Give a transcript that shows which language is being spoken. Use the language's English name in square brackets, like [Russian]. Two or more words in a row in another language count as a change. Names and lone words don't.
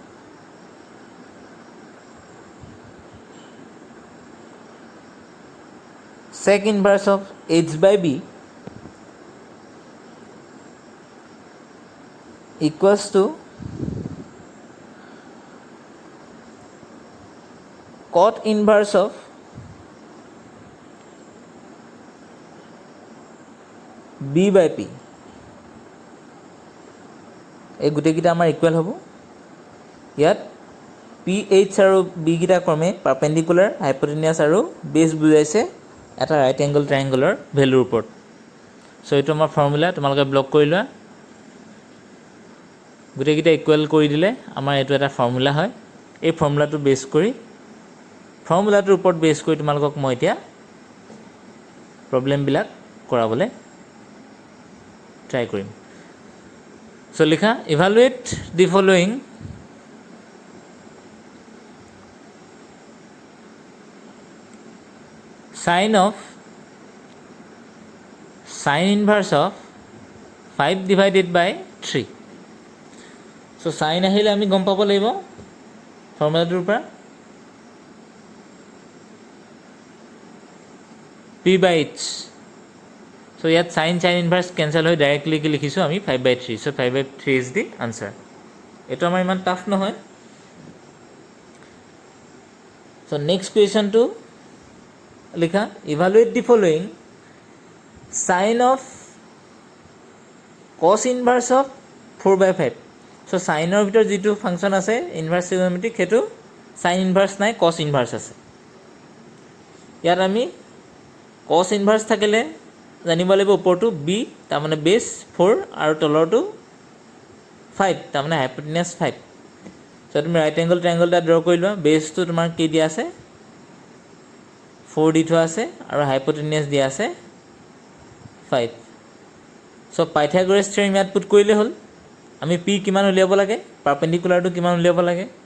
[English] sec inverse of h by b equals to cot inverse of b by p [Assamese] এই গোটেইকেইটা আমাৰ ইকুৱেল হ'ব ইয়াত পি এইচ আৰু বি কেইটা ক্ৰমে [English] perpendicular hypotenuse [Assamese] আৰু বেছ বুজাইছে এটা [English] right angle triangle's [Assamese] ভেলুৰ ওপৰত চ' এইটো আমাৰ ফৰ্মুলা তোমালোকে ব্লক কৰি লোৱা গোটেইকেইটা ইকুৱেল কৰি দিলে আমাৰ এইটো এটা ফৰ্মুলা হয় এই ফৰ্মুলাটো বেছ কৰি ফৰ্মুলাটোৰ ওপৰত বেছ কৰি তোমালোকক মই এতিয়া প্ৰব্লেমবিলাক কৰাবলৈ ট্ৰাই কৰিম চ' লিখা [English] evaluate the following sin inverse of 5 divided by 3 so sin [Assamese] আহিলে আমি গম পাব লাগিব ফৰ্মুলাটোৰ পৰা p/h so ইয়াত [English] sin inverse [Assamese] কেনসেল হৈ ডাইৰেক্টলি কি লিখিছোঁ আমি [English] 5/3 so 5/3 is the answer [Assamese] এইটো আমাৰ ইমান টাফ নহয় [English] so next question to [Assamese] লিখা [English] evaluate the following sin of cos inverse of 4/5 so sin [Assamese] ৰ ভিতৰত যিটো ফাংচন আছে [English] inverse trigonometric [Assamese] সেইটো [English] sin inverse [Assamese] নাই [English] cos inverse [Assamese] আছে ইয়াত আমি [English] cos inverse [Assamese] থাকিলে জানিব লাগিব ওপৰটো b তাৰমানে বেছ 4 আৰু তলৰটো 5 তাৰমানে হাইপোটেনিয়াছ 5 so তুমি [English] right angle triangle [Assamese] এটা ড্ৰ কৰি লোৱা বেছটো তোমাৰ কি দিয়া আছে 4 দি থোৱা আছে আৰু হাইপোটেনিয়াছ দিয়া আছে 5 so পাইথাগোৰাছ থিওৰেম ইয়াত পুট কৰিলে হ'ল আমি p কিমান উলিয়াব লাগে পাৰ্পেণ্ডিকুলাৰটো কিমান উলিয়াব লাগে